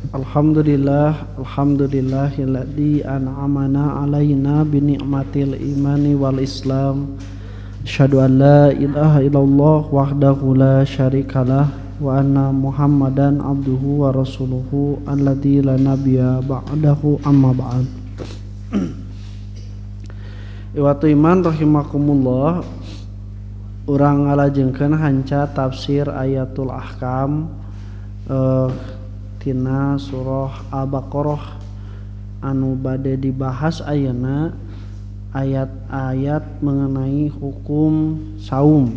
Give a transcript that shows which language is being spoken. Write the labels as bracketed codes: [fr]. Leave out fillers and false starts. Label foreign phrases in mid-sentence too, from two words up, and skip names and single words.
[ar] الحمد لله الذي أنعم علينا بنعمة الإيمان والإسلام. أشهد أن لا إله إلا الله وحده لا شريك له وأن محمدا عبده ورسوله الذي لا نبي بعده أما بعد. إخوة الإيمان رحمكم الله, [su] urang ngalajengkeun hanca tafsir [ar] آيات الأحكام [su] tina surah Al-Baqarah anu bade dibahas ayeuna ayat-ayat mengenai hukum saum.